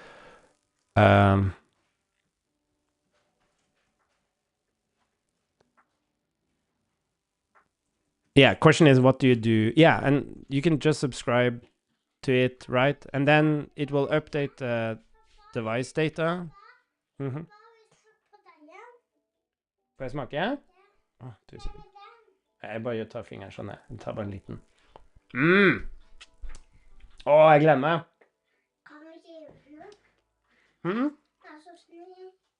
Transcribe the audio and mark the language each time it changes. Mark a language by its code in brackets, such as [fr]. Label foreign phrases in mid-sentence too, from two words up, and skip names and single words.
[en] Yeah, question is what do you do? Yeah, and you can just subscribe to it, right? And then it will update the device data. [no] Får jeg smake? Å, tusen. Jeg bare tar fingeren sånn, jeg tar bare en liten. Å, jeg gleder meg. Kan vi ikke gjøre noe? Mm? Det er så snill.